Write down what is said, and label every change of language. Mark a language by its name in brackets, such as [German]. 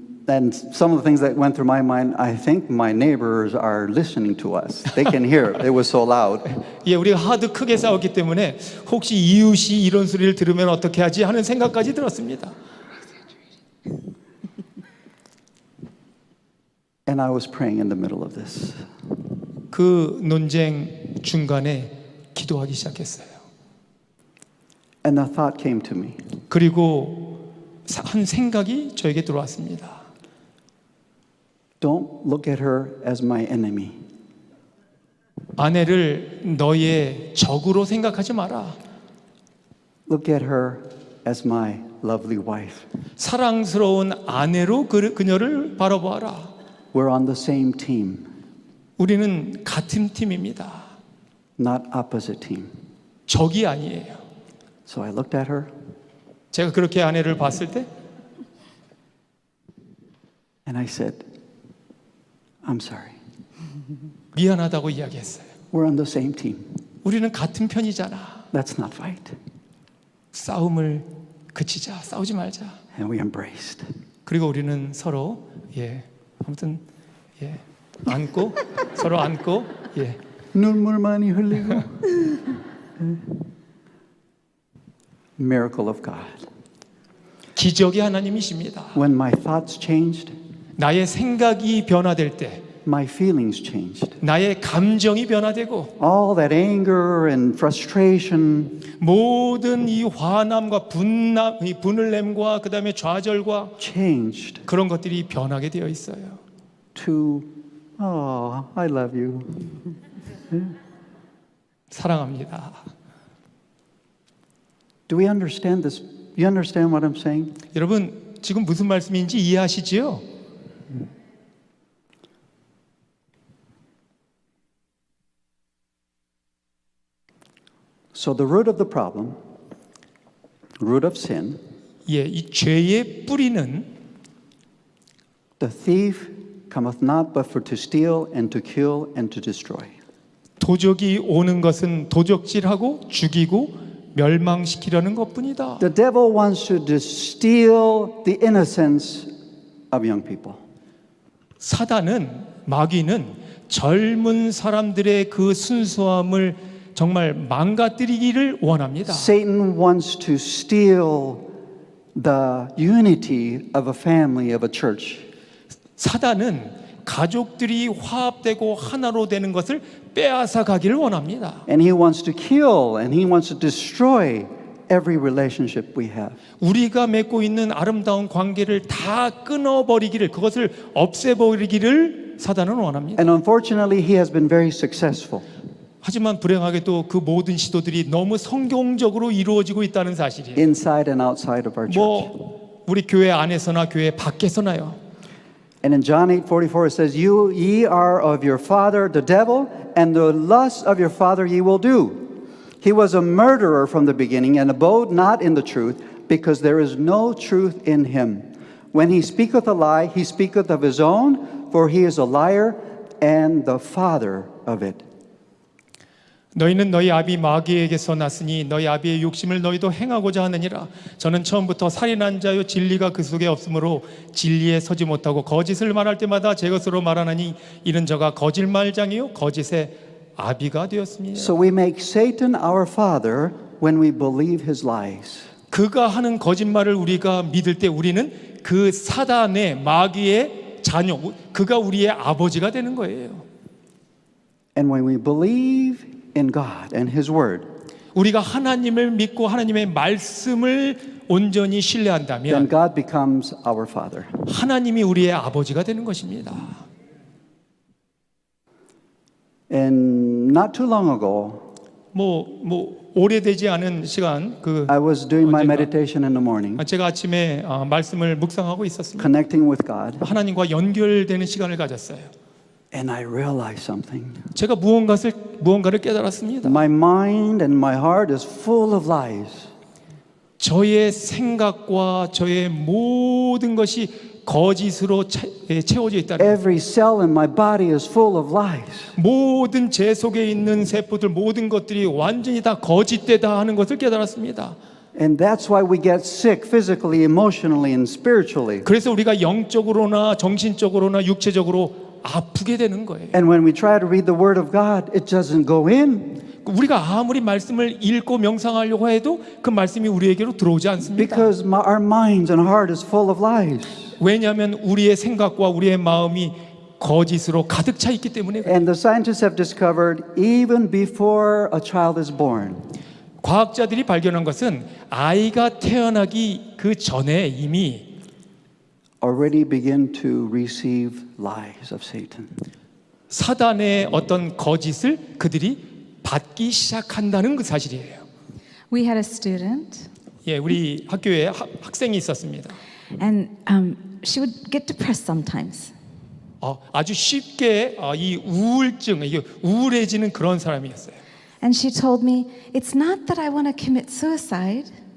[English] And some of the things that went through my mind, I think my neighbors are listening to us. They can hear it. It was so loud. [Korean] 예, 우리가 하도 크게 싸웠기 때문에 혹시 이웃이 이런 소리를 들으면 어떻게 하지 하는 생각까지 들었습니다. [English] And I was praying in the middle of this. [Korean] 그 논쟁 중간에 기도하기 시작했어요. [English] And a thought came to me. [Korean] 그리고 한 생각이 저에게 들어왔습니다. [English] Don't look at her as my enemy. [Korean] 아내를 너의 적으로 생각하지 마라. [English] Look at her as my lovely wife. [Korean] 사랑스러운 아내로 그녀를 바라보아라. [English] We're on the same team, [Korean] 우리는 같은 팀입니다. [English] not opposite team. [Korean] 적이 아니에요. [English] So I looked at her [Korean] 제가 그렇게 아내를 봤을 때 [English] and I said, I'm sorry. [Korean] 미안하다고 이야기했어요. [English] We're on the same team. [Korean] 우리는 같은 편이잖아. [English] Let's not fight. [Korean] 싸움을 그치자. 싸우지 말자. [English] And we embraced. [Korean] 그리고 우리는 서로 아무튼 안고 서로 안고 눈물 많이 흘리고. [English] Miracle of God. [Korean] 기적의 하나님이십니다. [English] When my thoughts changed, [Korean] 나의 생각이 변화될 때 [English] my feelings changed. [Korean] 나의 감정이 변화되고 [English] All that anger and frustration [Korean] 모든 이 화남과 이 분을 nem과 그다음에 좌절과 [English] changed [Korean] 그런 것들이 변하게 되어 있어요. [English] to, oh, I love you. [Korean] 사랑합니다. [English] Do we understand this? You understand what I'm saying? [Korean] 여러분 지금 무슨 말씀인지 이해하시지요? [English] So the root of the problem, root of sin, [Korean] 예, 이 죄의 뿌리는 [English] the thief cometh not but for to steal and to kill and to destroy. [Korean] 도적이 오는 것은 도적질하고 죽이고 멸망시키려는 것뿐이다. [English] The devil wants to steal the innocence of young people. [Korean] 사단은 마귀는 젊은 사람들의 그 순수함을 정말 망가뜨리기를 원합니다. [English] Satan wants to steal the unity of a family, of a church. [Korean] 사단은 가족들이 화합되고 하나로 되는 것을 빼앗아 가기를 원합니다. [English] And he wants to kill and he wants to destroy every relationship we have. [Korean] 우리가 맺고 있는 아름다운 관계를 다 끊어버리기를, 그것을 없애버리기를 사단은 원합니다. [English] And unfortunately, he has been very successful. [Korean] 하지만 불행하게도 그 모든 시도들이 너무 성공적으로 이루어지고 있다는 사실이에요. [English] Inside and outside of our church. [Korean] 뭐 우리 교회 안에서나 교회 밖에서나요. [English] And in John 8:44 it says, ye are of your father the devil, and the lusts of your father ye will do. He was a murderer from the beginning, and abode not in the truth, because there is no truth in him. When he speaketh a lie, he speaketh of his own, for he is a liar and the father of it. [Korean] 너희는 너희 아비 마귀에게서 났으니 너희 아비의 욕심을 너희도 행하고자 하느니라. 저는 처음부터 살인한 자요 진리가 그 속에 없으므로 진리에 서지 못하고 거짓을 말할 때마다 제 것으로 말하나니 이는 저가 거짓말장이요 거짓의 아비가 되었습니다. [English] So we make Satan our father when we believe his lies. [Korean] 그가 하는 거짓말을 우리가 믿을 때 우리는 그 사단의 마귀의 자녀, 그가 우리의 아버지가 되는 거예요. [English] And when we believe in God and his word, [Korean] 우리가 하나님을 믿고 하나님의 말씀을 온전히 [English] then [Korean] 신뢰한다면 [English] God becomes our father. [Korean] 하나님이 우리의 아버지가 되는 것입니다. [English] And not too long ago, [Korean] 오래되지 않은 시간 [English] I was doing my [Korean] 언젠가 [English] meditation in the morning, [Korean] 제가 아침에 말씀을 묵상하고 있었습니다. [English] connecting with God, [Korean] 하나님과 연결되는 시간을 가졌어요. [English] and I realized something. [Korean] 제가 무언가를 깨달았습니다. [English] My mind and my heart is full of lies. [Korean] 저의 생각과 저의 모든 것이 거짓으로 채워져 있다는 것. [English] Every cell in my body is full of lies. [Korean] 모든 제 속에 있는 세포들 모든 것들이 완전히 다 거짓되다 하는 것을 깨달았습니다. [English] And that's why we get sick physically, emotionally, and spiritually. [Korean] 그래서 우리가 영적으로나 정신적으로나 육체적으로 아프게 되는 거예요. [English] And when we try to read the Word of God, it doesn't go in [Korean] 우리가 아무리 말씀을 읽고 명상하려고 해도 그 말씀이 우리에게로 들어오지 않습니다. [English] because our minds and heart is full of lies. [Korean] 왜냐하면 우리의 생각과 우리의 마음이 거짓으로 가득 차 있기 때문에 그래요. [English] And the scientists have discovered even before a child is born, [Korean] 과학자들이 발견한 것은 아이가 태어나기 그 전에 이미 [English] already begin to receive lies of Satan. [Korean] 사단의 어떤 거짓을 그들이 받기 시작한다는 그 사실이에요. [English] We had a student, [Korean] 예, 우리 학교에 학생이 있었습니다. [English] and she would get depressed sometimes. [Korean] 아주 쉽게 이 우울증, 이게 우울해지는 그런 사람이었어요. [English] And she told me, it's not that I want to commit suicide,